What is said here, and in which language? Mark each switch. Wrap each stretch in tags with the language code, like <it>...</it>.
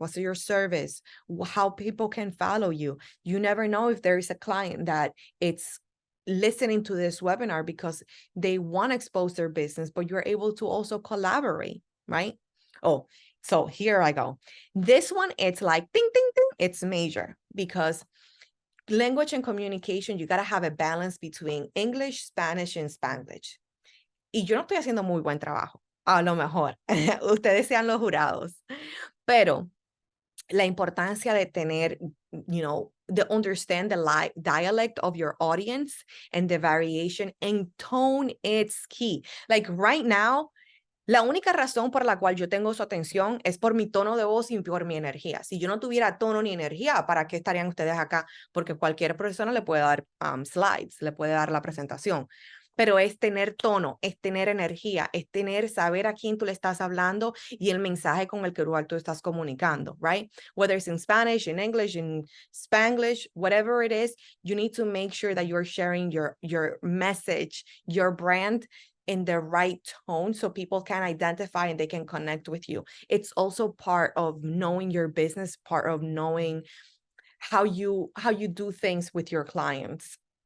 <en>What's your service? How people can follow you. You never know if there is a client that it's listening to this webinar because they want to expose their business, but you're able to also collaborate, right? Oh, so here I go. This one, it's like ding, ding, ding. It's major because language and communication, you got to have a balance between English, Spanish, and Spanglish.</en> <es>Y yo no estoy haciendo muy buen trabajo, a lo mejor. Ustedes sean los jurados. Pero la importancia de tener,</es> <en>understand the dialect of your audience and the variation and tone, it's key. Like right now,</en> <es>La única razón por la cual yo tengo su atención es por mi tono de voz y por mi energía. Si yo no tuviera tono ni energía, ¿para qué estarían ustedes acá? Porque cualquier persona le puede dar slides, le puede dar la presentación. Pero es tener tono, es tener energía, es saber a quién tú le estás hablando y el mensaje con el que tú estás comunicando, right?</es> <en>Whether it's in Spanish, in English, in Spanglish, whatever it is, you need to make sure that you're sharing your message, your brand in the right tone so people can identify and they can connect with you. It's also part of knowing your business, part of knowing how you do things with your clients.</en>